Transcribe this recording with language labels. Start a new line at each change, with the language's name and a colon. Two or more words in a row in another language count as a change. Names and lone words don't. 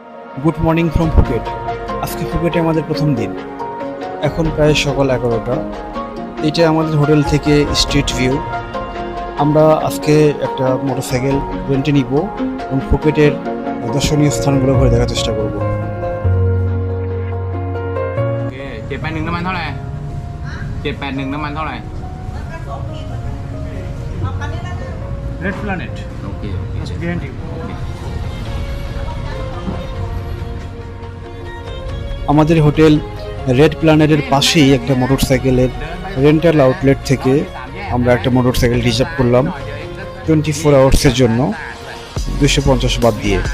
English: good morning from Phuket.
Bangla: আজকে ফুকেটে আমাদের প্রথম দিন। এখন প্রায় সকাল 11টা। এটা আমাদের হোটেল থেকে
English: street view.
Bangla: আমরা আজকে একটা মোটরসাইকেল রেন্টে নিব এবং ফুকেটের দর্শনীয় স্থানগুলো ঘুরে দেখার চেষ্টা করব।
Thai: โอเค781น้ำมันเท่าไหร่781น้ำมันเท่าไหร่
Bangla: রেড প্ল্যানেট।
Thai: โอเคโอเคโอเค
Bangla: আমাদের হোটেল রেড প্ল্যানেটের পাশেই একটা মোটরসাইকেলের
English: rental outlet
Bangla: থেকে আমরা একটা মোটরসাইকেল রিজার্ভ করলাম 24 আওয়ার্সের জন্য 250 বাদ দিয়ে।